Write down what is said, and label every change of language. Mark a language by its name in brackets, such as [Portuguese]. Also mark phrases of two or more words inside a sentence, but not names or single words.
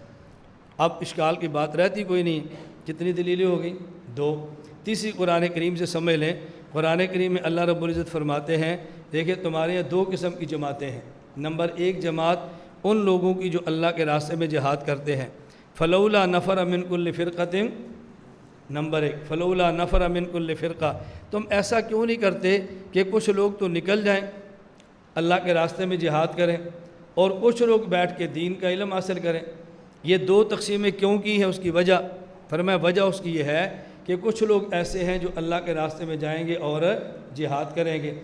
[Urdu] اب اشکال کی بات رہتی کوئی نہیں، کتنی دلیلیں ہو گئیں؟ دو۔ تیسری قرآن کریم سے سمجھ لیں، قرآن کریم میں [Arabic] اللہ رب العزت [Urdu] فرماتے ہیں، دیکھیں تمہارے یہاں دو قسم کی جماعتیں ہیں۔ نمبر ایک جماعت ان لوگوں کی جو اللہ کے راستے میں جہاد کرتے ہیں، [Arabic] فلولا نفر من کل فرقۃ، [Urdu] نمبر ایک [Arabic] فلولا نفر من کل فرقہ، [Urdu] تم ایسا کیوں نہیں کرتے کہ کچھ لوگ تو نکل جائیں اللہ کے راستے میں جہاد کریں اور کچھ لوگ بیٹھ کے دین کا علم حاصل کریں؟ یہ دو تقسیمیں کیوں کی ہیں؟ اس کی وجہ فرمایا وجہ اس کی یہ ہے کہ کچھ لوگ ایسے ہیں جو اللہ کے راستے میں جائیں گے اور جہاد کریں گے۔